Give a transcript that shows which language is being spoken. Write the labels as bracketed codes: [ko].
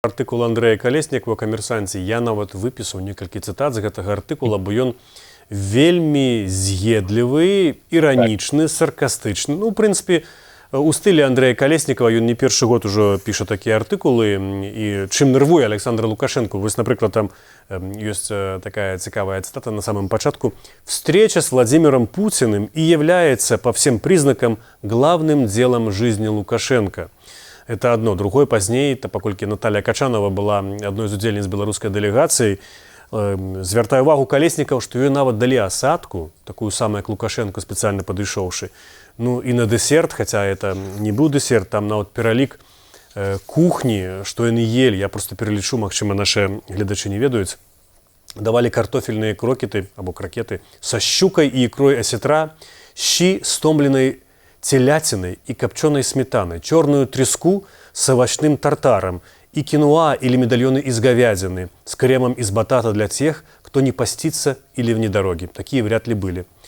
[be] Артыкул Андрэя Калеснікава «Камерсанце». Я нават выпісаў некалькі цытат з гэтага артыкула, бо ён вельмі з'едлівы, іранічны, саркастычны. Ну, у прынцыпе, у стылі Андрэя Калеснікава ён не першы год ужо піша такія артыкулы, і чым нервуе Александра Лукашенко. Вось, напрыклад, там ёсць такая цікавая цитата [ru] на самом [be] початку. [ru] «Встреча с Владимиром Путиным и является по всем признакам главным делом жизни Лукашенко». Это одно. [be] Другое [ru] поздней, [be] паколькі Наталья Качанова [ru] была одной из [be] удзельніц беларускай дэлегацыі, звяртаю увагу Калеснікаў, што ёй нават далі асадку, такую самую, як Лукашенко, спецыяльна падышоўшы. Ну і на дэсерт, хаця [ru] это [be] не быў дэсерт, там нават пералік кухні, што яны елі, я [ru] просто [be] пералічу, магчыма, наши гледачы не ведаюць. [ru] Давалі [be] картофельныя крокеты, або кракеты, са [ru] щукай і ікрой асетра, щи с томленай телятиной и копченой сметаной, черную треску с овощным тартаром и киноа или медальоны из говядины с кремом из батата для тех, кто не постится или вне дороги. Такие вряд ли были.